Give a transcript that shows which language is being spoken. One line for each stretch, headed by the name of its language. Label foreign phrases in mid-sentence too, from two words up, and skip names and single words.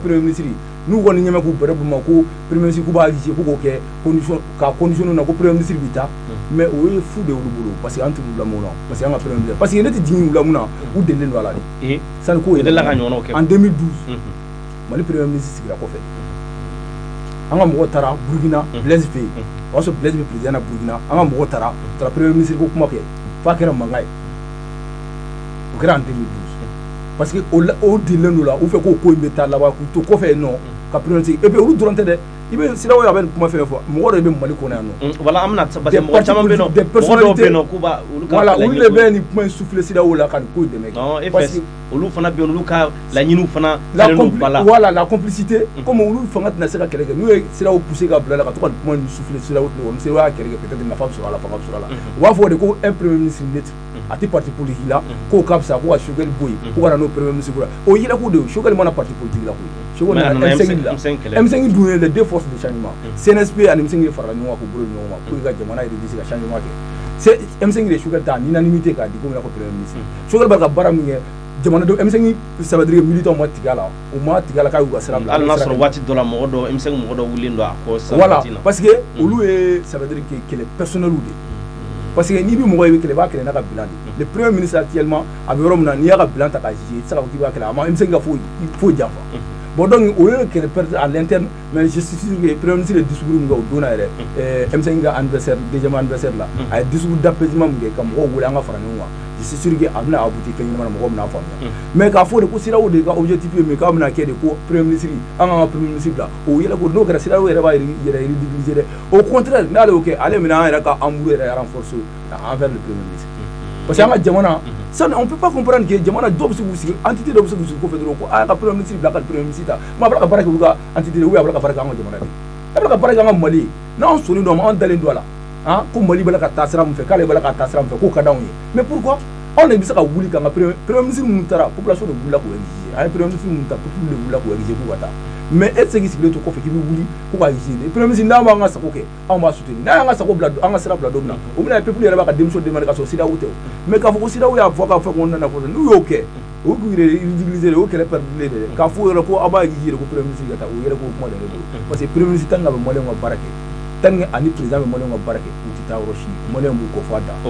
French: premier ministre
Bambara: n'u kɔni ɲɛmɛ k'u bɛrɛ b'u ma ko
French: premier ministre
Bambara: k'u b'a exigé k'u k'o kɛ condition na ko
French: premier ministre
Bambara: bɛ taa mais o ye fu de y'olu bolo
French: parce que
Bambara: an t'u bila mun na
French: parce que
Bambara: an ka
French: premier ministre parce que
Bambara: ne tɛ jigin u la mun na u delilen don a la de sani k'o yɛrɛ en 2012 Mali
French: premier ministre
Bambara: sigira kɔfɛ an ka mɔgɔ taara Burkina Blaise fɛ yen o y'a sɔrɔ Blaise bɛ président na Burkina an ka mɔgɔ taara
French: premier ministre
Bambara: ko kuma kɛ f'a kɛra mankan ye o kɛra en 2012
French: parce que
Bambara: o delilen don la u fɛ k'o ko in bɛ taa laban k'u to kɔfɛ yen nɔ ka
French: premier ministre et puis
Bambara: olu dɔrɔn tɛ dɛ i bɛ CEDEAO a bɛ nin kuma fɛn fɔ mɔgɔ dɔ bɛ Mali kɔnɔ yan nɔ voilà an bɛna
French: parce que
Bambara: mɔgɔ caman bɛ yen nɔ mɔgɔ dɔw bɛ yen nɔ k'u b'a olu ka voilà olu de bɛ nin kuma in souffler CEDEAO la ka nin ko in dɛmɛ
French: non parce que
Bambara: olu fana bɛ yen olu ka laɲiniw fana
French: voilà la complicité comme
Bambara: olu fanga tɛna se ka kɛlɛ kɛ n'u ye CEDEAO pousser ka bila la ka to ka nin kuma in souffler CEDEAO tɛ CEDEAO y'a kɛlɛ kɛ peut-être nafa bɛ sɔrɔ a la fanga bɛ sɔrɔ a la u b'a fɔ de ko
French: un premier ministre neutre
Bambara: a tɛ
French: parti politique
Bambara: la k'o ka fisa ko ka Choguel bɔ yen ko ka na n'o
French: premier ministre
Bambara: ko la o yɛrɛ ko de Choguel mana
French: parti politique
Bambara: la koyi Choguel nana M5 la M5 dun ye
French: les deux forces de changement
Bambara: CNSP ani M5 farala ɲɔgɔn kan k'u bolo ɲɔgɔn ma
French: pour que
Bambara: ka jamana yɛrɛ bɛ se ka changement kɛ M5 de Choguel ta unanimité k'a di ko mina ko
French: premier ministre
Bambara: Choguel b'a ka baara min kɛ jamana dɔ M5
French: ça veut dire que
Bambara: militants ma tigɛ a la u ma tigɛ a la k'a y'u ka sira bila hali n'a sɔrɔ waati dɔ la mɔgɔ dɔ M5 mɔgɔ dɔ wulilen don a kɔ sa
French: voilà parce que
Bambara: olu ye
French: ça veut dire que
Bambara: kɛlɛ personnel de
French: parce que
Bambara: n'i bɛ mɔgɔ ye i bɛ kɛlɛ i b'a kɛlɛ n'a ka bilan de
French: le premier ministre actuellement
Bambara: a bɛ yɔrɔ min na n'i y'a ka bilan ta k'a juger i tɛ se k'a fɔ k'i b'a kɛlɛ a ma M5 ka foyi janfa bon donc o ye kɛlɛ
French: perdre à l'interne mais je suis sûr que premier ministre
Bambara: de discours min kɛ o don na yɛrɛ M5 ka
French: anniversaire deuxième anniversaire
Bambara: la a ye
French: discours d'apaisement
Bambara: min kɛ ka mɔgɔw wele an ka fara ɲɔgɔn kan
French: je suis sûr
Bambara: que a bɛna aboutir fɛn ɲɛnama na mɔgɔw bɛna faamuya mais k'a fɔ de ko CEDEAO de ka objectif ye min k'a bɛna kɛ de ko
French: premier ministre
Bambara: an ka
French: premier ministre
Bambara: bila o yɛlɛ ko n'o kɛra CEDEAO yɛrɛ b'a yɛrɛ ridiculiser dɛ
French: au contraire
Bambara: n'ale y'o kɛ ale bɛna an yɛrɛ ka embout yɛrɛ
French: renforcer envers le premier ministre parce que
Bambara: an ka jamana
French: ça on peut pas comprendre que
Bambara: jamana dɔw bɛ se k'u sigi entité dɔw bɛ se k'u sigi kɔfɛ dɔrɔn ko a ka
French: premier ministre
Bambara: bila ka
French: premier ministre
Bambara: ta mais a bɛla ka baara kɛ olu ka entité de
French: ou bien
Bambara: a bɛla ka baara kɛ an ka jamana de a bɛla ka baara kɛ an ka Mali ye n'anw sɔnnen don a ma anw dalen don a la ko Mali bɛla ka taa sira min fɛ k'ale bɛla ka taa sira min fɛ k'o ka d'anw ye
French: mais pourquoi
Bambara: anw de bɛ se ka wuli k'an ka
French: premier ministre
Bambara: minnu taara population de wulila k'o exiger a ye
French: premier ministre
Bambara: minnu ta peuple de wulila k'o exiger k'u ka taa mais e tɛ se k'i sigilen to kɔfɛ k'i bɛ wuli ko ka
French: exiger premier ministre
Bambara: n'an b'an ka sago kɛ anw b'a soutenir n'a y'an ka sago bila an ka sira bila don min na o bɛna ye peuple yɛrɛ b'a ka
French: démission demander
Bambara: ka sɔrɔ CEDEAO tɛ o mais k'a fɔ ko CEDEAO y'a fɔ k'a fɔ ko nana fɔ n'u y'o kɛ o k'u yɛrɛ ridiculiser de o kɛlɛ perdurer de k'a fɔ yɛrɛ ko aw b'a exiger ko
French: premier ministre
Bambara: ka taa o yɛrɛ k'o kuma de ne bolo
French: parce que premier ministre tant que
Bambara: a bɛ maliyɛnw ka baara kɛ
French: tant que
Bambara: ani président bɛ maliyɛnw ka baara kɛ u tɛ taa yɔrɔ si maliyɛnw b'u kɔ fɔ a dan.